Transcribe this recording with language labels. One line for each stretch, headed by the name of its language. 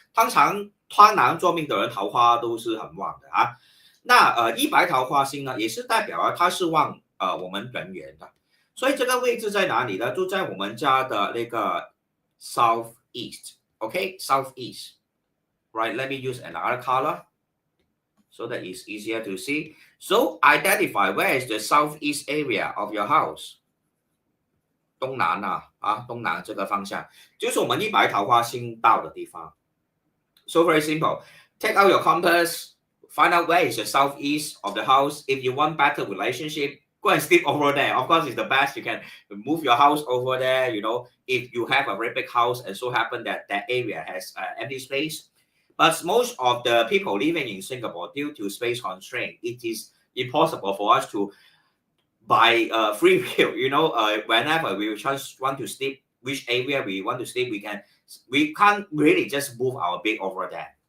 Chinese: 通常贪狼做命的人桃花都是很旺的那100桃花星呢，也是代表它是旺我们人缘的。所以这个位置在哪里呢？就在我们家的那个 southeast， OK， southeast。
English: Right, let me use another color so that it's easier to see. So identify where is the southeast area of your house.
Chinese: 东南东南这个方向就是我们100桃花星到的地方。
English: So very simple. Take out your compass, find out where is the southeast of the house. If you want better relationship, go and sleep over there. Of course, it's the best. You can move your house over there. You know, if you have a very big house and so happen that that area has empty space. But most of the people living in Singapore, due to space constraint, it is impossible for us to, by free will, you know, whenever we just want to sleep, which area we want to sleep, we can't really just move our bed over there.